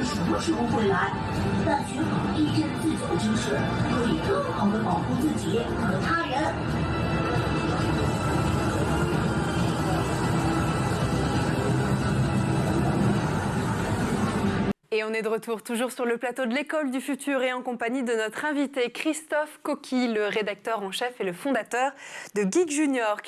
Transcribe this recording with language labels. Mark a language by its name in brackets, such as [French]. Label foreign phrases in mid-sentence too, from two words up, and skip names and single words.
[Chinese] 何时候会来，但学好地震自救知识，可以更好的保护自己和他人。 [French] Et on est de retour toujours sur le plateau de l'École du Futur et en compagnie de notre invité Christophe Coqui, le rédacteur en chef et le fondateur de Geek Junior.